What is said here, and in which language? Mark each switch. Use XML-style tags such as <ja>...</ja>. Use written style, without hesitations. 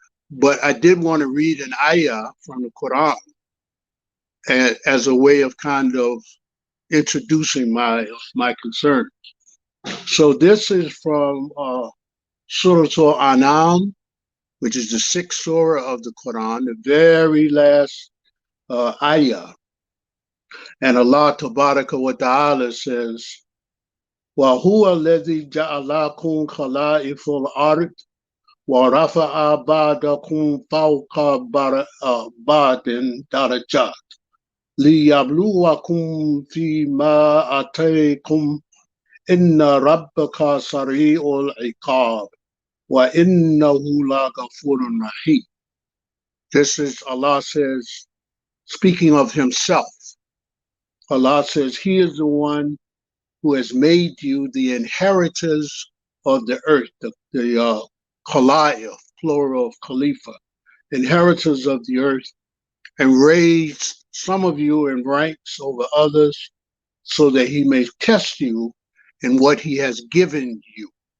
<en>But I did want to read an ayah from the Quran as a way of kind of introducing my concern. So this is from Surah Al-An'am, which is the 6th surah of the Quran, the very last ayah. And Allah Tabaraka wa Ta'ala says,</en> <ar>وَهُوَ الَّذِي جَعَلَكُمْ خَلَائِفَ الْأَرْضِ وَرَفَعَ بَعْضَكُمْ فَوْقَ بَعْضٍ دَرَجَاتٍ لِيَبْلُوَكُمْ فِيمَا آتَاكُمْ إِنَّ رَبَّكَ سَرِيعُ الْعِقَابِ وَإِنَّهُ لَغَفُورٌ رَحِيمٌ.</ar> <en>This is, Allah says, speaking of himself. Allah says, he is the one who has made you the inheritors of the earth, the Khala'if, plural of Khalifa, inheritors of the earth, and raised some of you in ranks over others so that he may test you in what he has given you.</en>